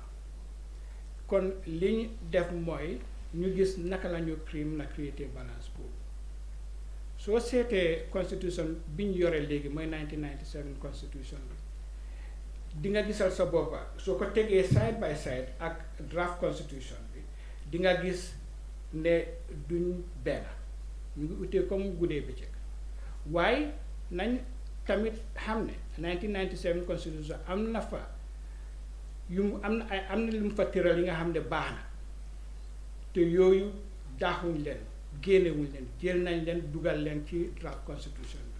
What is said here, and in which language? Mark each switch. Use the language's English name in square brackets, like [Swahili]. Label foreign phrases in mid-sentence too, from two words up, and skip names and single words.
[Wolof] Kon liñ def mooy ñu gis naka la ñu na create balance boobu. Soo seetee constitution biñ yore léegi mooy 1997 constitution bi, di nga gisal sa boppa soo ko tegee [English] side by side [Wolof] ak draft constitution bi, di nga gis ne duñ benn, ñu ngi utee comme guddee bëccëg. Waaye nañ tamit xam ne 1997 constitution am na fa am na lu mu fa tëral yi nga xam ne baax na te yooyu daaxuñ leen, génnewuñ leen, jël nañ leen dugal leen ci draft constitution bi.